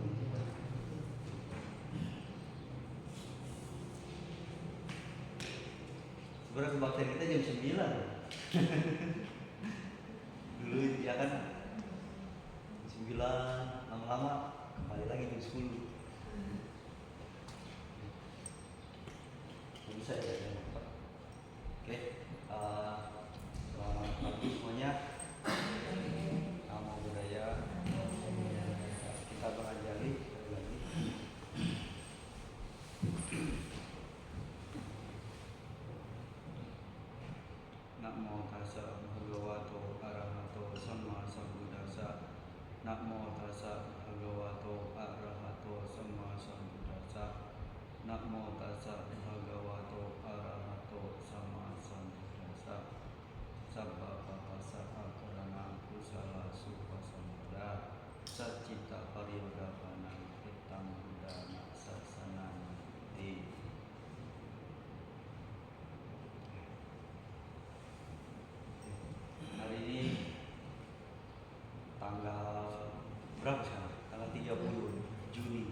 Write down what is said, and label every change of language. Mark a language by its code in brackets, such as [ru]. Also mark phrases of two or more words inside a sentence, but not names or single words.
[id] Sebenarnya kebaktian kita jam 9 dulu ya kan, 9 lama-lama kembali lagi jam 10. Bisa ya jam 4. Oke, selamat pagi semuanya. [pi] Namo Buddhaya. [id] Kita mengajari lagi. [pi] Namo tassa bhagavato arahato sama sambuddhassa. Namo tassa bhagavato arahato sama sambuddhassa. Namo tassa bhagavato arahato sama sambuddhassa. Sabba papassa akarana kusala supasamada. Saccita pariyodapana hitam budana sasananti. [id] Hari ini tanggal berapa sekarang? Tanggal 30 Juni.